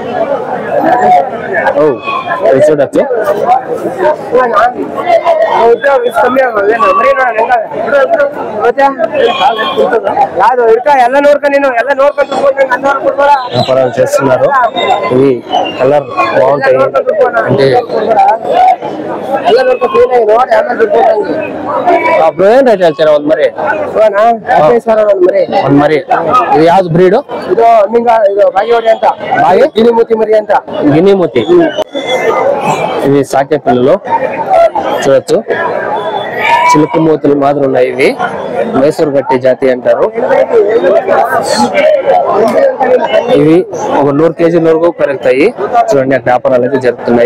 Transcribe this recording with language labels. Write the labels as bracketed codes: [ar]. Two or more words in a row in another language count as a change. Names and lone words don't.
[te] చూడచ్చు, వ్యాపారాలు చేస్తున్నారు. ఇవి కలర్ బాగుంటాయి అంటే అప్పుడు ఏం రేట్ వెళ్తారా? [kn] ಒಂದು ಮರಿ ಇದು ಯಾವ್ದು ಬ್ರೀಡು? ಇದು ಬಾಗಿವಾಡಿ ಅಂತ, ಗಿನಿಮೂತಿ ಮರಿ ಅಂತ. [te] గినిమూతి. ఇవి సాకే పిల్లలు చూడొచ్చు. చిలుక మూతలు మాదిరి ఉన్నాయి ఇవి. మైసూర్ గట్టి జాతి అంటారు. ఇవి ఒక 100 కేజీల వరకు పెరుగుతాయి. చూడండి అక్కడ వ్యాపారాలు అయితే జరుగుతున్నాయి.